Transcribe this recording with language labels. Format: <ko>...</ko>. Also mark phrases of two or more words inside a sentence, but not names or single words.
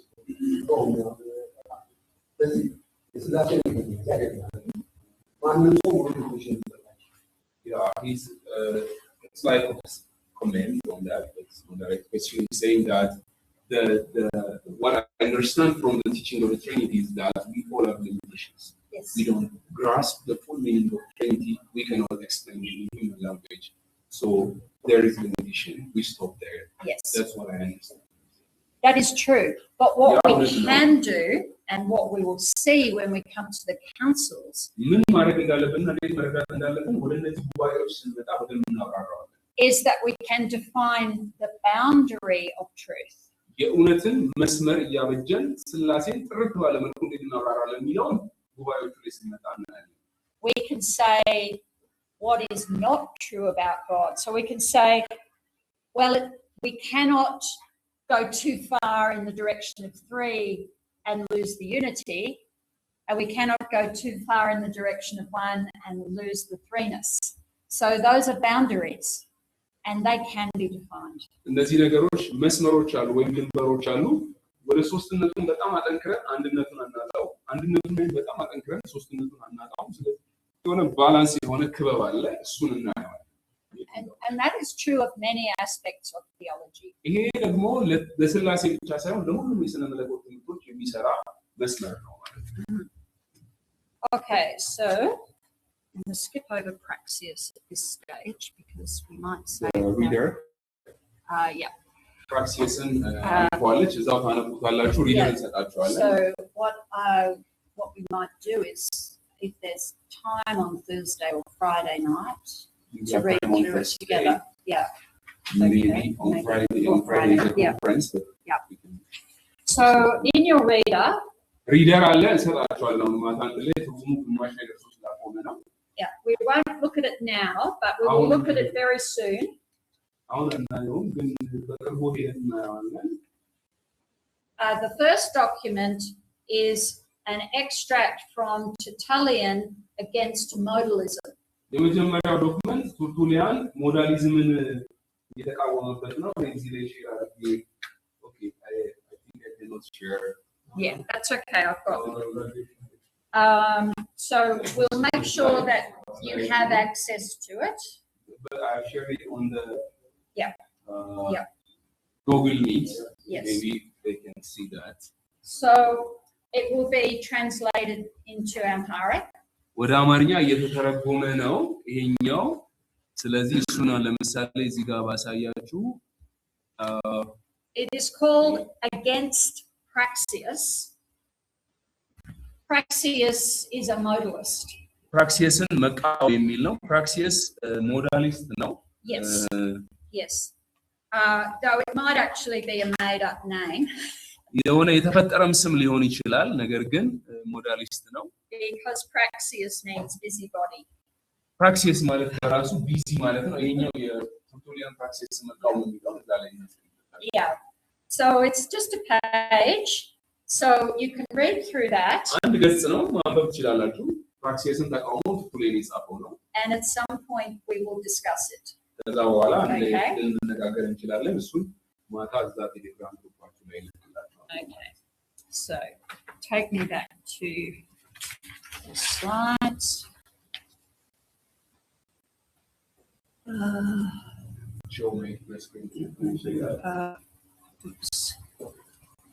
<am>ስለዚህ የስላሴ ማንም ሰው ሞቲቬሽን</am> <en>Yeah, it's like a comment on that. It's on the right question. He's saying that the what I understand from the teaching of the Trinity is that we all have limitations. Yes. We don't grasp the full meaning of Trinity. We cannot explain it in human language. So there is limitation. We stop there. Yes. That's what I understand. That is true. But what Yeah, we listen, can do and what we will see when we come to the councils</en> <am>ምን ማድረግ እንዳለብን እንዴት መረዳት እንዳለብን ወደ እነዚህ ጉባኤዎች ስንመጣ በደንብ እናብራራዋለን።</am> <en>is that we can define the boundary of truth.</en> <am>የእውነትን መስመር እያበጀን ስላሴን ጥርት ባለ መልኩ እንዴት እናብራራለን የሚለውን ጉባኤዎቹ ላይ ስንመጣ እናያለን።</am> <en>We can say what is not true about God. So we can say, well, we cannot go too far in the direction of three and lose the unity, and we cannot go too far in the direction of one and lose the threeness. So those are boundaries, and they can be defined.</en> <am>እነዚህ ነገሮች መስመሮች አሉ ወይም ድንበሮች አሉ። ወደ ሶስትነቱን በጣም አጠንክረን አንድነቱን አናጣው፣ አንድነቱን ላይ በጣም አጠንክረን ሶስትነቱን አናጣው። ስለዚህ የሆነ ባላንስ የሆነ ክበብ አለ፣ እሱን እናያለን።</am> <en>And that is true of many aspects of theology.</en> <am>ይሄ ደግሞ ለስላሴ ብቻ ሳይሆን ለሁሉም የሥነ መለኮት ትምህርቶች የሚሰራ መስመር ነው ማለት ነው።</am> <en>Okay, so I'm going to skip over Praxeus at this stage because we might say ሪደር yeah.</en> <am>ፕራክሲስን አንኳለች እዛው ታነቡታላችሁ። ሪደር እንሰጣችኋለን።</am> <en>So what we might do is, if there's time on Thursday or Friday night, to read through it together. Yeah. Maybe Okay. on Friday, the Yeah. conference. But Yeah. So in your reader,</en> <am>ሪደር አለ እንሰጣችኋለን። ማታ አንድ ላይ ትርጉሙ ግማሽ ነገር ሶስት ላቆመ ነው።</am> <en>yeah, we won't look at it now, but we will look at it very soon.</en> <am>አሁን እናየውም ግን በቅርቡ ሄደን እናየዋለን።</am> <en>The first document is an extract from Tertullian against modalism.</en> <am>የመጀመሪያው ዶክመንት ቱርቱሊያን ሞዳሊዝምን የተቃወመበት ነው። እዚህ ላይ ሼር አድርጌ ኦኬ</am> <en>I think I cannot share. Yeah, that's okay. I've got. So we'll make sure that you have access to it. But I've shared it on the Yeah. Yeah. Google Meet. Yes. Maybe they can see that. So it will be translated into Amharic.</en> <am>ወደ አማርኛ እየተተረጎመ ነው ይሄኛው። ስለዚህ እሱን ለምሳሌ እዚህ ጋር ባሳያችሁ</am> <en>It is called Against Praxeus. Praxeus is a modalist.</en> <am>ፕራክሲስን መቃወም የሚል ነው። ፕራክሲስ ሞዳሊስት ነው።</am> <en>Yes. Yes. Though it might actually be a made up name.</en> <am>የሆነ የተፈጠረም ስም ሊሆን ይችላል፣ ነገር ግን ሞዳሊስት ነው።</am> <en>Because Praxeus means busybody.</en> <am>ፕራክሲስ ማለት በራሱ ቢዚ ማለት ነው። ይሄኛው የቱርቱሊያን ፕራክሲስ መቃወም የሚለው እዛ ላይ ነው።</am> <en>Yeah. So it's just a page. So you can read through that.</en> <am>አንድ ገጽ ነው፣ ማንበብ ትችላላችሁ። ፕራክሲስን ተቃውሞ ቱርቱሊያን የጻፈው ነው።</am> <en>And at some point we will discuss it.</en> <am>ከዛ በኋላ</am> <en>Okay.</en> <am>ልንነጋገር እንችላለን። እሱን ማታ እዛ ቴሌግራም ግሩፓችሁ ላይ ልክላችኋለሁ።</am> <en>Okay. So take me back to the slides. Show me the screen. Can you see that? Oops.</en>